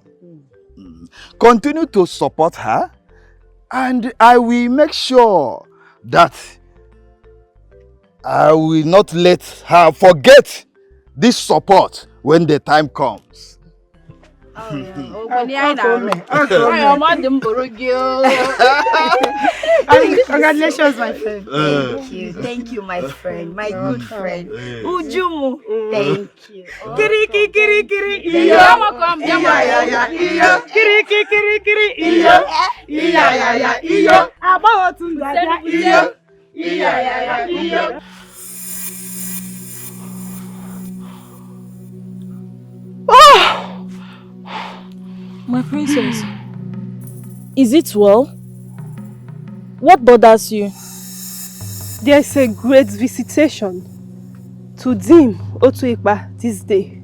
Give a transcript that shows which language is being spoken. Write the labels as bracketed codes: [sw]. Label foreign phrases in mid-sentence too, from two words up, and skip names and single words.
[en] Continue to support her, and I will make sure that I will not let her forget this support when the time comes. Congratulations, my friend. Thank you, my friend, my good friend. Ujumu, thank you. Kiri kiri kiri iyo. Kiri kiri kiri iyo. Iya ya ya iyo. Aba tindaja iyo. Iya ya ya iyo. Oh! My princess, is it well? What bothers you? There is a great visitation to Dim Otuipa this day.